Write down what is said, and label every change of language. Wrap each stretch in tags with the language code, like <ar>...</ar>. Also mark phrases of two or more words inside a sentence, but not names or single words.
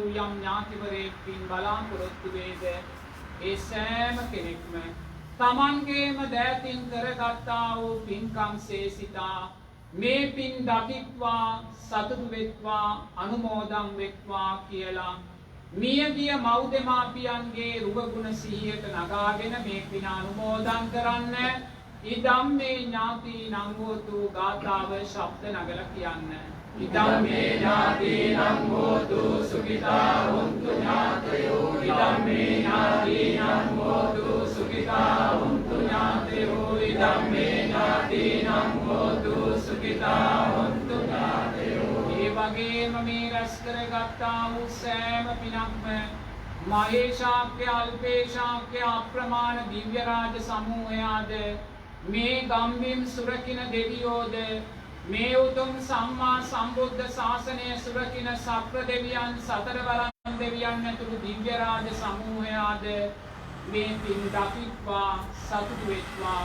<si>යම් ඥාතිවරයෙක් පින් බලාපොරොත්තු වේද ඒ සෑම කෙනෙක්ම තමන්ගේම දෑතින් කරගත්තා වූ පින්කම් සේසිතා මේ පින් දකිත්වා සතුටු වෙත්වා අනුමෝදන් වෙත්වා කියලා මියගිය මව් දෙමාපියන්ගේ රුවගුණ සිහියට නගාගෙන මේ පින අනුමෝදන් කරන්න</si> <pi>ඉදම්මේ ඥාතිනං හෝතු</pi> <si>ගාථාව ශබ්ද නගලා කියන්න.</si> <pi>ඉදම්මේ ඥාතිනං හෝතු සුඛිතා හොන්තු ඥාතයෝ. ඉදම්මේ ඥාතිනං හෝතු සුඛිතා හොන්තු ඥාතයෝ. ඉදම්මේ ඥාතිනං හෝතු සුඛිතා හොන්තු ඥාතයෝ.</pi> <si>ඒ වගේම මේ රැස් කරගත්තා වූ සෑම පිනක්ම මහේශාක්‍ය අල්පේශාක්‍ය අප්‍රමාණ දිව්‍ය රාජ සමූහයාද මේ ගම්බිම් සුරකින දෙවියෝද මේ උතුම් සම්මා සම්බුද්ධ ශාසනය සුරකින සක්‍ර දෙවියන් සතරවරන් දෙවියන් ඇතුළු දිව්‍ය රාජ සමූහයාද මේ පින් දකිත්වා සතුටු වෙත්වා.</si>